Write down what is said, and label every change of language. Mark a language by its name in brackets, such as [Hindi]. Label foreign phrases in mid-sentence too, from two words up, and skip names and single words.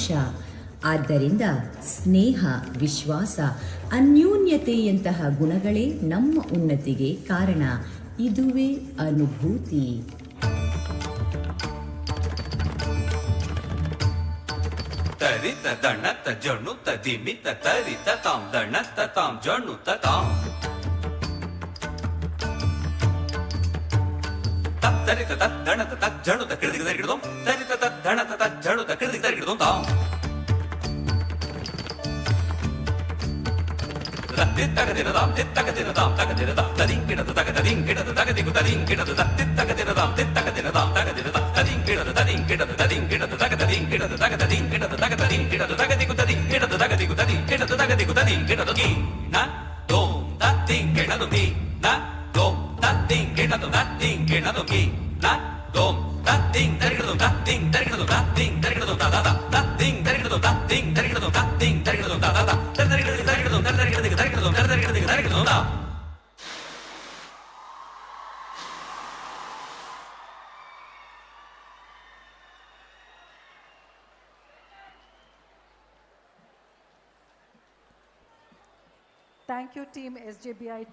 [Kannada] ಆದ್ದರಿಂದ ಸ್ನೇಹ, ವಿಶ್ವಾಸ, ಅನ್ಯೋನ್ಯತೆಯಂತಹ ಗುಣಗಳೇ ನಮ್ಮ ಉನ್ನತಿಗೆ ಕಾರಣ. ಇದುವೇ ಅನುಭೂತಿ. ತರಿತ ದಣತ ಜಣುತ ದಿಮಿತ ತರಿತ ತಾಂ ದಣತ ತಾಂ ಜಣುತ ತಾಂ ತರಿತ ತಣತ ತಜ್ಜಣುತ ಕಿಡಿದ ಕಿಡಿದೋಂ ತರಿತ ತಣತ ತಜ್ಜಣುತ ಕಿಡಿದ ಕಿಡಿದೋಂ ತಾಂ ತಿತ್ತಗದಿರದಾಂ ತಿತ್ತಗದಿರದಾಂ ತಗದಿರದಾಂ ತದಿಂಗಿಡದ ತಗದಿಂಗಿಡದ ತಗದಿಗು ತದಿಂಗಿಡದ ತಿತ್ತಗದಿರದಾಂ ತಿತ್ತಗದಿರದಾಂ ತಗದಿರದಾಂ ತದಿಂಗಿಡದ ತದಿಂಗಿಡದ ತದಿಂಗಿಡದ ತಗದಿಂಗಿಡದ ತಗದಿಂಗಿಡದ ತಗದಿಂಗಿಡದ ತಗದಿಗು ತದಿಂಗಿಡದ ತಗದಿಗು ತದಿಂಗಿಡದ ತಗದಿಗು ತದಿಂಗಿಡದ ಕಿ ನ ದೋಂ ತತ್ತಿಂಗಿಡದು ಕಿ ನ ದೋಂ ತತ್ತಿಂಗಿಡದು ತತ್ತಿಂಗಿಡದು ಕಿ ನ ದೋಂ ತತ್ತಿಂಗ್ ತರಿಗಿಡದು ತತ್ತಿಂಗ್ ತರಿಗಿಡದು ತತ್ತಿಂಗ್ ತರಿಗಿಡದು ತದಾದ ತತ್ತಿಂಗ್ ತರಿಗಿಡದು ತತ್ತಿಂಗ್ ತರಿಗಿಡದು ತತ್ತಿಂಗ್ ತರಿಗಿಡದು ತದಾದ ತರಿಗಿಡದು ತರಿಗಿಡದು ತರಿಗಿಡದು ತರಿಗಿಡದು ತರಿಗಿಡದು ತರಿಗಿಡದು ತಾ [English] Thank you, Team SJBIT.